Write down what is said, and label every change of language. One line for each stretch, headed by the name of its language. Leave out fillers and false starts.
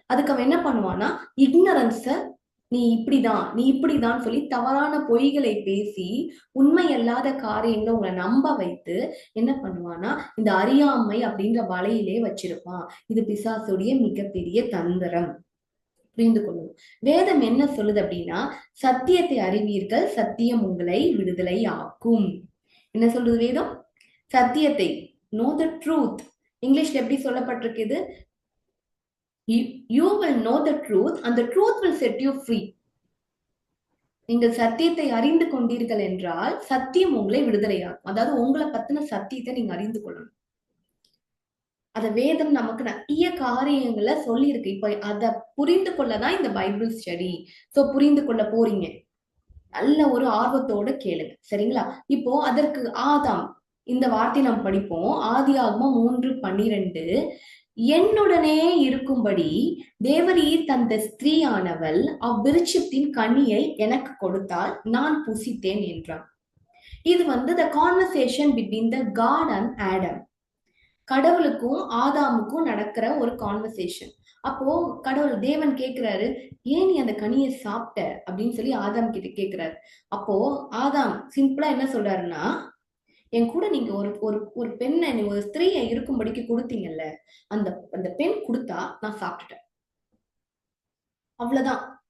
Tamil: அதுக்கு அவன் என்ன பண்ணுவான்னா, இக்னரன்ஸ நீ இப்படிதான் சொல்லி தவறான பொய்களை பேசி உண்மை அல்லாத காரியங்களை உங்களை நம்ப வைத்து என்ன பண்ணுவான்னா, இந்த அறியாமை அப்படின்ற வலையிலே வச்சிருப்பான். இது பிசாசுடைய மிகப்பெரிய தந்திரம். புரிந்து கொள்ளும். வேதம் என்ன சொல்லுது அப்படின்னா, சத்தியத்தை அறிவீர்கள், சத்தியம் உங்களை விடுதலை ஆக்கும். என்ன சொல்றது வேதம்? சத்தியத்தை,
English: know the truth.
Tamil: இங்கிலீஷ்ல எப்படி சொல்லப்பட்டிருக்குது?
English: You will know the truth and the truth will set you free.
Tamil: நீங்கள் சத்தியத்தை அறிந்து கொண்டீர்கள் என்றால் சத்தியம் உங்களை விடுதலையாகும். அதாவது உங்களை பத்தின சத்தியத்தை நீங்க அறிந்து கொள்ளணும். அத வேதம் நமக்கு நிறைய காரியங்களை சொல்லி இருக்கு. இப்ப அத புரிந்து கொள்ளதான் இந்த பைபிள் ஸ்டடி. சோ புரிந்து கொள்ள போறீங்க, நல்ல ஒரு ஆர்வத்தோட கேளுங்க, சரிங்களா? இப்போ அதற்கு ஆதாம் இந்த வார்த்தை நாம் படிப்போம். ஆதியாகமம் 3:12, என்னுடனே இருக்கும்படி தேவரீர் தந்த ஸ்திரீயானவள் அவ்விருட்சத்தின் கனியை எனக்கு கொடுத்தால் நான் புசித்தேன் என்றான். இது வந்து
English: the conversation between the God and Adam.
Tamil: கடவுளுக்கும் ஆதாமுக்கும் நடக்கிற ஒரு கான்வர்சேஷன். அப்போ தேவன் கேக்குறாரு, ஏன் நீ அந்த கனியை சாப்பிட்ட அப்படின்னு சொல்லி ஆதாம் கிட்ட கேக்குறாரு. அப்போ ஆதாம் சிம்பிளா என்ன சொல்றாருன்னா, என் கூட நீங்க ஒரு பெண்ணை, ஒரு ஸ்திரீயை இருக்கும்படிக்கு கொடுத்தீங்கல்ல, அந்த அந்த பெண் கொடுத்தா நான் சாப்பிட்டுட்டேன், அவ்வளவுதான்.